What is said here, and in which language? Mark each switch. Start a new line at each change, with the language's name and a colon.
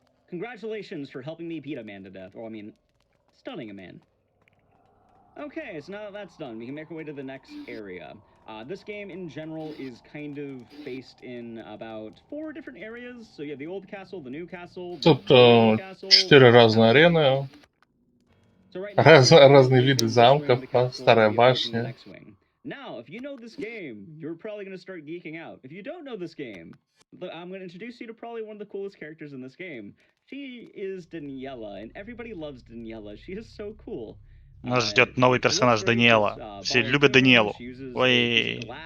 English: Congratulations for helping me beat a man to death. Or, I mean, stunning a man. Okay, so now that that's done, we can make our way to the next area. This game in general is kind of based in about 4 different areas. So you have the old castle, the new castle, the
Russian: Тут
English: new castle.
Russian: 4 разные арены,
English: So right now,
Russian: разные виды замков, старая башня.
English: Now, if you know this game, you're probably going to start geeking out. If you don't know this game, I'm going to introduce you to probably one of the coolest characters in this game. She is Daniela, and everybody loves Daniela. She is so cool.
Russian: Нас ждет новый персонаж Даниэла. Все любят Даниэлу. Ой.